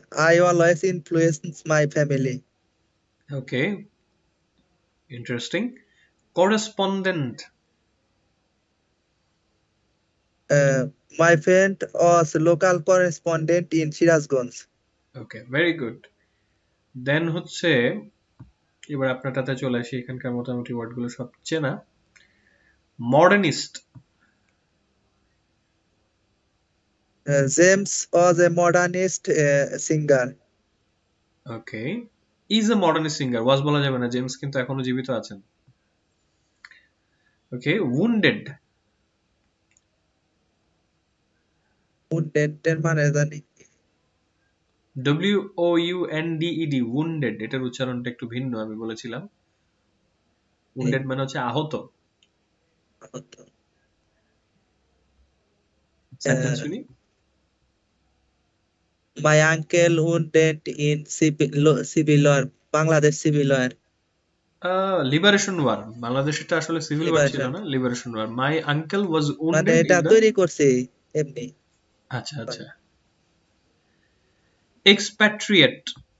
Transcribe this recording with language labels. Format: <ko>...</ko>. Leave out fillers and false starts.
<en>I always influence my family. Okay, interesting. Correspondent. Uh, my friend was local correspondent in Shirazganj. Okay, very good.</en> <bn>দেন হচ্ছে, এবার আপনারটাতে চলে আসি, এখানকার মোটামুটি ওয়ার্ডগুলো সব চেনা।</bn> <en>Modernist. James was a modernist singer.</en> <bn>Okay,</bn> <en>is a modernist singer,</en> <bn>ওয়াজ বলা যাবে না, জেমস কিন্তু এখনো জীবিত আছেন।</bn> <en>Okay, wounded.</en> <bn>Wounded মানে জানি। WOUNDED, উন্ডেড, এটার উচ্চারণটা একটু ভিন্ন, আমি বলেছিলাম। উন্ডেড মানে হচ্ছে আহত।</bn> <en>sentence Uh,</en> <bn>শুনি।</bn> <en>my uncle wounded in civil war, Bangladesh civil war.</en> <bn>Liberation war, বাংলাদেশটা আসলে সিভিল ওয়ার ছিল</bn> <en>Liberation</en> <bn>না,</bn> <en>Liberation war. My uncle was</en> <bn>মানে</bn> <en>wounded</en> <bn>এটা</bn> <en>In the.</en> <bn>তৈরি করছি এমনি। আচ্ছা আচ্ছা।</bn> <en>Expatriate.</en>